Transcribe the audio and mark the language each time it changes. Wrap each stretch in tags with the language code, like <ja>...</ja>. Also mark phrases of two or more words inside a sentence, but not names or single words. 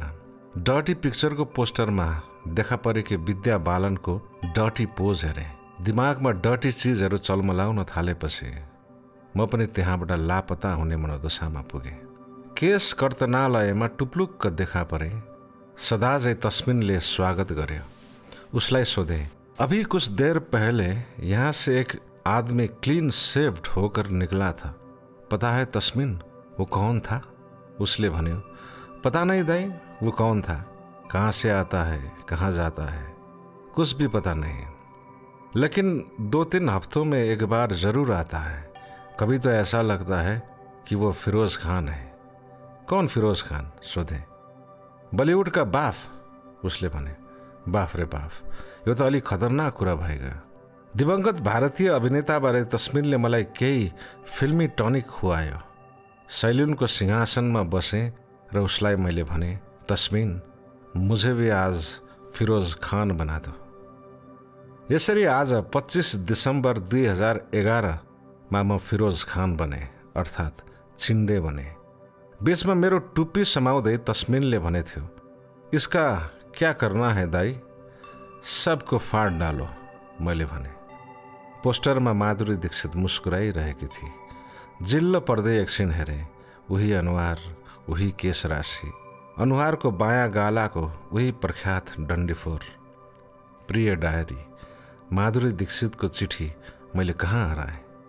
<ne>डर्टी पिक्चरको पोस्टरमा देखा परेकी विद्या बालनको</ne> <en>dirty pose</en> <ne>हेरेँ। दिमागमा डर्टी चिजहरू चलमलाउन थालेपछि म पनि त्यहाँबाट लापता हुने मनोदशामा पुगेँ। केस कर्तनालयमा टुप्लुक्क देखा परे। सदाझै तस्मिनले स्वागत गर्यो। उसलाई सोधे,</ne> <hi>अभी कुछ देर पहले यहाँ से एक आदमी</hi> <en>clean shaved</en> <hi>होकर निकला था, पता है तस्मिन वो कौन था? उसले भन्यो, पता नहीं दाई, वो कौन था, कहाँ से आता है, कहाँ जाता है, कुछ भी पता नहीं, लेकिन 2-3 हफ्तों में एक बार जरूर आता है। कभी तो ऐसा लगता है कि वो फिरोज खान है।</hi> <ne>कौन फिरोज खान? सोधे। बलिउड का बाफ, उसले भने। बाफ रे बाफ, यो त अलि खतरनाक कुरा भइगयो। दिवंगत भारतीय अभिनेताबारे तस्मिनले मलाई केही फिल्मी टनिक खुवायो। सैलुनको सिंहासनमा बसेँ र उसलाई मैले भने,</ne> <hi>तस्मिन मुझे भी आज फिरोज खान बना दो।</hi> <ne>यसरी आज 25 दिसम्बर 2011 मा म फिरोज खान बने, अर्थात् चिन्डे बने। बीचमा मेरो टुप्पी समाउँदै तस्मिनले भने थियो,</ne> <hi>इसका क्या करना है दाई, सबको फाड़ डालो।</hi> <ne>मैले भने। पोस्टरमा माधुरी दीक्षित मुस्कुराइरहेकी थिए। जिल्ल पर्दै एकछिन हेरेँ। उही अनुहार, उही केश राशि, अनुहारको बायाँ गालाको उही प्रख्यात डन्डीफोर। प्रिय डायरी, माधुरी दीक्षितको चिठी मैले कहाँ हराएँ?</ne>